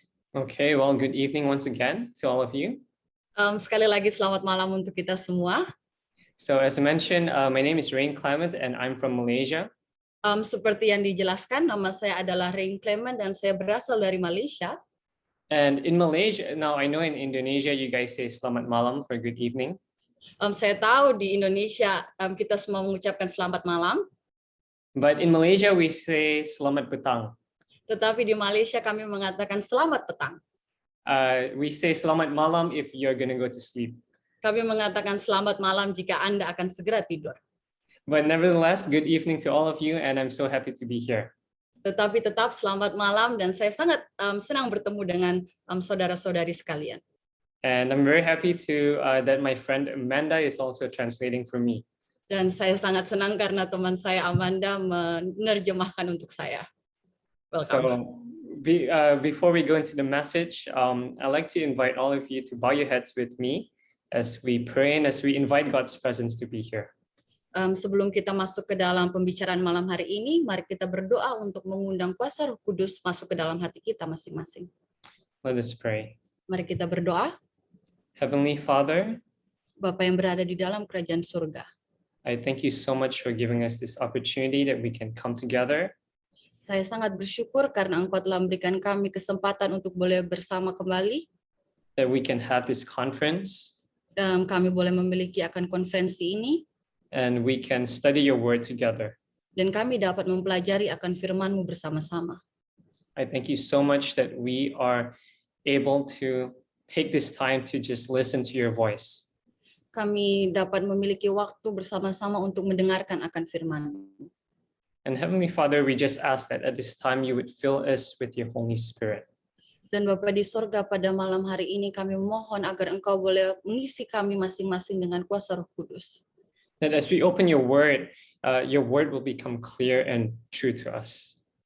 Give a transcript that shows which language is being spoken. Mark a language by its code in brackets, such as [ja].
[en] Okay, well, good evening once again to all of you. [id] Sekali lagi selamat malam untuk kita semua. [en] So as I mentioned, my name is Rain Clement and I'm from Malaysia. [id] Seperti yang dijelaskan, nama saya adalah Rain Clement dan saya berasal dari Malaysia. [en] And in Malaysia, now I know in Indonesia you guys say [id] selamat malam [en] for good evening. [id] Saya tahu di Indonesia kita semua mengucapkan selamat malam, [en] But in Malaysia we say [id] selamat petang. tetapi di Malaysia kami mengatakan selamat petang. [en] We say [id] selamat malam [en] if you're gonna go to sleep. [id] Kami mengatakan selamat malam jika Anda akan segera tidur. [en] But nevertheless, good evening to all of you and I'm so happy to be here. [id] Tetapi tetap selamat malam dan saya sangat senang bertemu dengan saudara-saudari sekalian. [en] And I'm very happy to that my friend Amanda is also translating for me. [id] Dan saya sangat senang karena teman saya Amanda menerjemahkan untuk saya. [en] Welcome. So before we go into the message, I'd like to invite all of you to bow your heads with me as we pray and as we invite God's presence to be here. [id] Sebelum kita masuk ke dalam pembicaraan malam hari ini, mari kita berdoa untuk mengundang kuasa Roh Kudus masuk ke dalam hati kita masing-masing. [en] Let us pray. [id] Mari kita berdoa. [en] Heavenly Father, [id] Bapa yang berada di dalam kerajaan surga, [en] I thank you so much for giving us this opportunity that we can come together [id] saya sangat bersyukur karena Engkau telah memberikan kami kesempatan untuk boleh bersama kembali. [en] that we can have this conference [id] Kami boleh memiliki akan konferensi ini, [en] and we can study your word together. [id] dan kami dapat mempelajari akan firman-Mu bersama-sama. [en] I thank you so much that we are able to take this time to just listen to your voice. [id] Kami dapat memiliki waktu bersama-sama untuk mendengarkan akan firman-Mu. [en] And Heavenly Father, we just ask that at this time you would fill us with your Holy Spirit. [id] Dan Bapa di sorga, pada malam hari ini kami mohon agar Engkau boleh mengisi kami masing-masing dengan kuasa Roh Kudus. [en] That as we open your word will become clear and true to us.